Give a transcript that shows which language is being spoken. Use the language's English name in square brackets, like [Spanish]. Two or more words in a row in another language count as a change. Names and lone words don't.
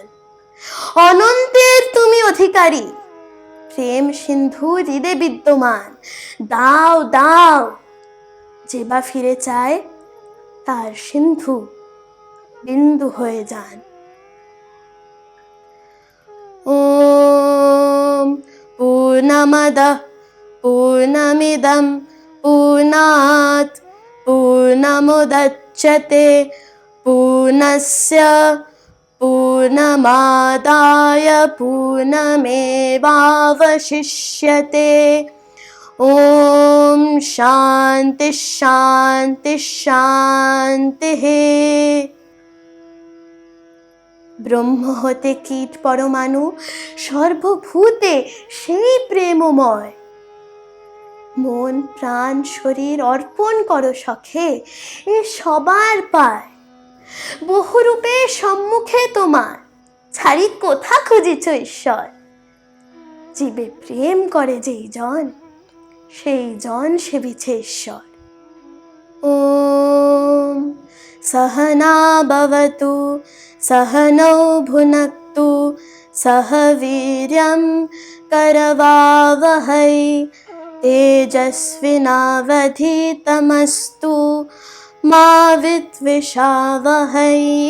[Bangla] অনন্তের তুমি অধিকারী, প্রেম সিন্ধু হৃদে বিদ্যমান, দাও দাও। যে বা ফিরে চায়, তার সিন্ধু বিন্দু হয়ে যান। [Sanskrit] ওম পূর্ণমদঃ পূর্ণমিদং পূর্ণাৎ পূর্ণমুদচ্যতে পূর্ণস্য পূর্ণমাদায় পূর্ণমেবাবশিষ্যতে। ওম শান্তি শান্তি শান্তি। [Bangla] ব্রহ্ম হতে কীট পরমাণু, সর্বভূতে সেই প্রেমময়। মন প্রাণ শরীর অর্পণ করো সখে, এ সবার পায়। বহুরূপে সম্মুখে তোমার, ছাড়ি কোথা খুঁজিছ ঈশ্বর? জীবে প্রেম করে যেই জন, সেই জন সেবিছে ঈশ্বর। [Sanskrit] ওম সহনা ভবতু सहनौ भुनक्तु सह वीर्यं करवावहै तेजस्विनावधीतमस्तु मा विद्विषावहै।